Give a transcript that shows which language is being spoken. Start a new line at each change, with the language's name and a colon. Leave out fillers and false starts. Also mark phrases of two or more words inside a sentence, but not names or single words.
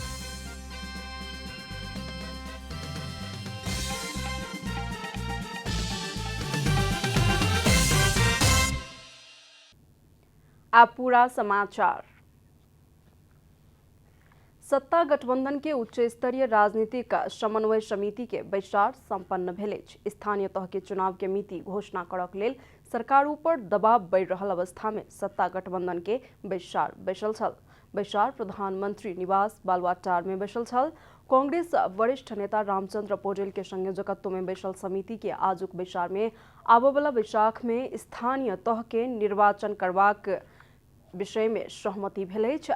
Maithili: आप पूरा समाचार। सत्ता गठबंधन के उच्च स्तरीय राजनीतिक समन्वय समिति के बैसार संपन्न भेल अछि। स्थानीय तह के चुनाव के मिति घोषणा करक लेल सरकार ऊपर दबाव बढ़ि रहल अवस्था में सत्ता गठबंधन के बैसार बैसल छल। बैसार प्रधानमंत्री निवास बालुआटार में बैसल छल। कांग्रेस वरिष्ठ नेता रामचंद्र पौडेल के संयोजकत्व में बैसल समिति के आजुक बैसार में आबय वाला बैसाख में स्थानीय तह के निर्वाचन करबाक विषय में सहमति भेल अछि।